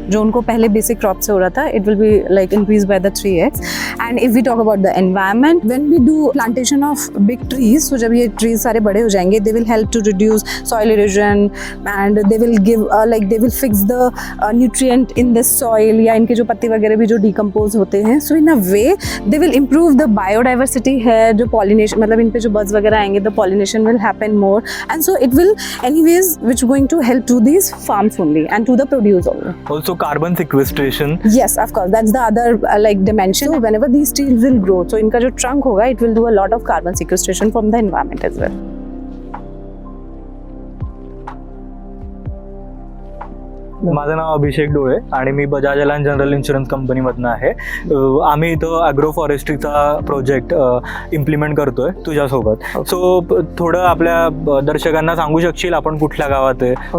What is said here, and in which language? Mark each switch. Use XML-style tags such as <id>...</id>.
<hi>जो उनको पहले basic crop से हो रहा था,</hi> <en>it will be like increased by the 3x. And if we talk about the environment, when we do plantation of big trees, so</en> <hi>जब ये trees सारे बड़े हो जाएंगे,</hi> <en>they will help to reduce soil erosion, and they will give like they will fix the nutrient in the soil,</en> <hi>या इनके जो पत्ते वगैरह भी जो डिकम्पोज होते हैं.</hi> <en>so in a way they will improve the biodiversity है,</en> <hi>जो पॉलिनेशन मतलब इन पे जो बर्ड्स वगैरह आएंगे,</hi> <en>The pollination will happen more, and so it will anyways which going to help to these farms only and to the produce also carbon sequestration. Yes, of course, that's the other like dimension. So whenever these trees will grow, so</en> <hi>इनका जो trunk होगा,</hi> <en>it will do a lot of carbon sequestration from the environment as well.</en> <mr>माझं नाव अभिषेक डोळे आणि मी Bajaj alliance general insurance कंपनीमधनं आहे. आम्ही इथं ॲग्रोफॉरेस्ट्रीचा project implement करतोय तुझ्यासोबत. सो थोडं आपल्या दर्शकांना सांगू शकशील आपण कुठल्या गावात आहे?</mr>